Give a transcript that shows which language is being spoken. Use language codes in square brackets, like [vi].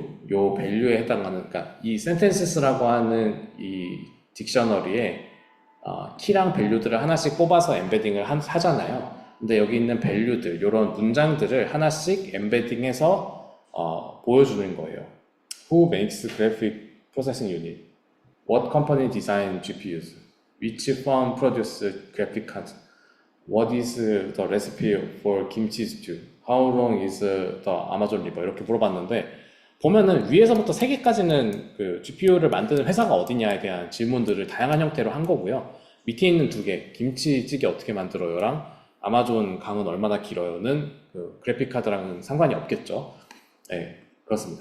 [ko] 요 밸류에 해당하는, 그러니까 이 sentences라고 하는 이 딕셔너리에 키랑 밸류들을 하나씩 뽑아서 엠베딩을 하잖아요. 근데 여기 있는 밸류들, 요런 문장들을 하나씩 엠베딩해서 보여주는 거예요. [en] Who makes graphic processing unit? What company design GPUs? Which firm produce graphic cards? What is the recipe for kimchi stew? How long is the Amazon river? [ko] 이렇게 물어봤는데 보면은 위에서부터 3개까지는 그 GPU를 만드는 회사가 어디냐에 대한 질문들을 다양한 형태로 한 거고요. 밑에 있는 2개, 김치찌개 어떻게 만들어요랑 아마존 강은 얼마나 길어요는 그 그래픽 카드랑은 상관이 없겠죠. 네, 그렇습니다.